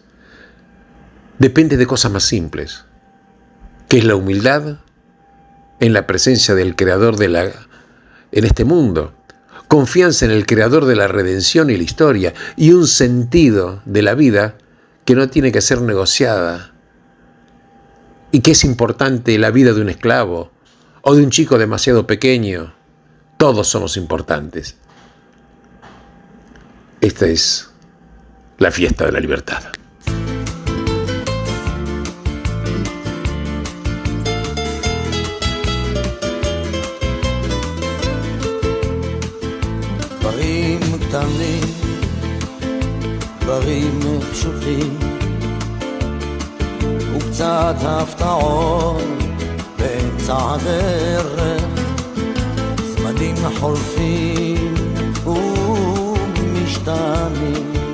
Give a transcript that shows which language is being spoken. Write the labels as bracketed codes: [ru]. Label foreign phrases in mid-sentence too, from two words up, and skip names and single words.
[es] Depende de cosas más simples, que es la humildad en la presencia del Creador en este mundo, confianza en el Creador de la redención y la historia, y un sentido de la vida que no tiene que ser negociada, y que es importante la vida de un esclavo o de un chico demasiado pequeño. Todos somos importantes. Esta es la fiesta de la libertad. [he] דברים קטנים, דברים פשוטים, וקצת הפתעות באמצע הדרך, זמנים חולפים ומשתנים.